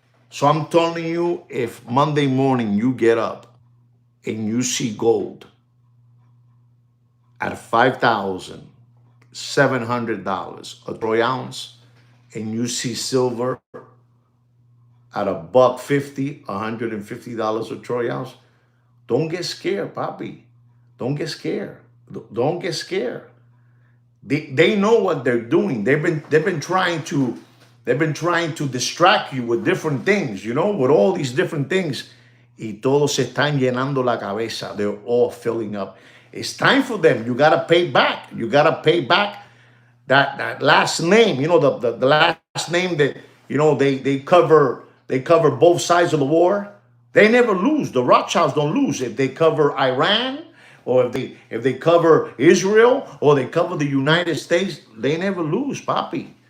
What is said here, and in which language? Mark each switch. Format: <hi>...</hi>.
<en>So I'm telling you, if Monday morning you get up and you see gold at $5,700 a troy ounce, and you see silver at $150, $150 a troy ounce, don't get scared, papi. Don't get scared. Don't get scared. They know what they're doing. They've been trying to distract you with different things, with all these different things.</en> <es>y todos se están llenando la cabeza.</es> <en>They're all filling up. It's time for them. You got to pay back. You got to pay back that last name, the last name that, they cover both sides of the war. They never lose. The Rothschilds don't lose. If they cover Iran, or if they cover Israel, or they cover the United States, they never lose, papi.</en>